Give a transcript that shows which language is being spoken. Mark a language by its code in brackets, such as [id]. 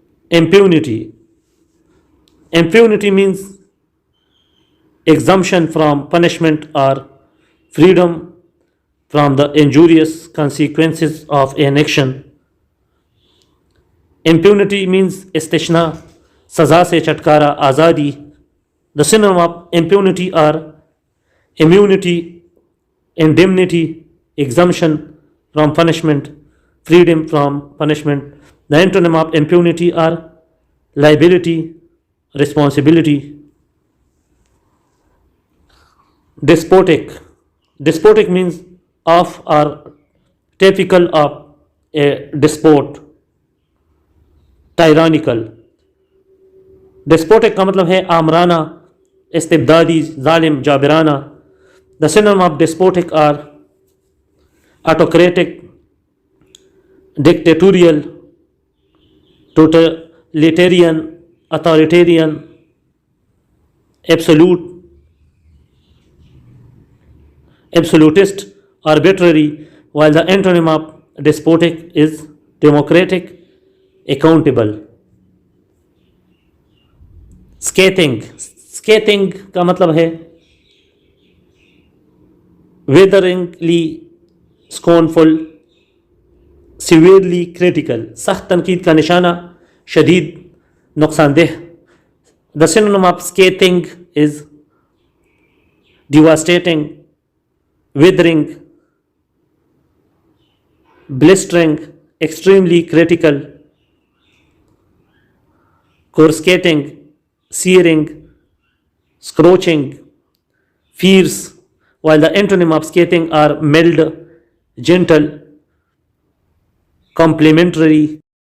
[en] Impunity means exemption from punishment or freedom from the injurious consequences of an action. Impunity means [ur] استثناء، سزا سے چھٹکارا، آزادی. [en] The synonym of impunity are immunity, indemnity, exemption from punishment, freedom from punishment. The antonym of impunity are liability, responsibility. Despotic means of or typical of a despot, tyrannical. [ur] Despotic کا مطلب ہے آمرانہ، استبدادی، ظالم، جابرانہ. [en] The synonym of despotic are autocratic, dictatorial, totalitarian, authoritarian, absolute, absolutist, arbitrary, while the antonym of despotic is democratic, accountable. [ur] Scathing کا مطلب ہے [en] witheringly scornful, severely critical, [ur] سخت تنقید کا نشانہ، شدید نقصان دہ. [en] The synonym of scathing is devastating, withering, blistering, extremely critical, coruscating, searing, scorching, fierce, while the antonym of scathing are mild, gentle, complimentary.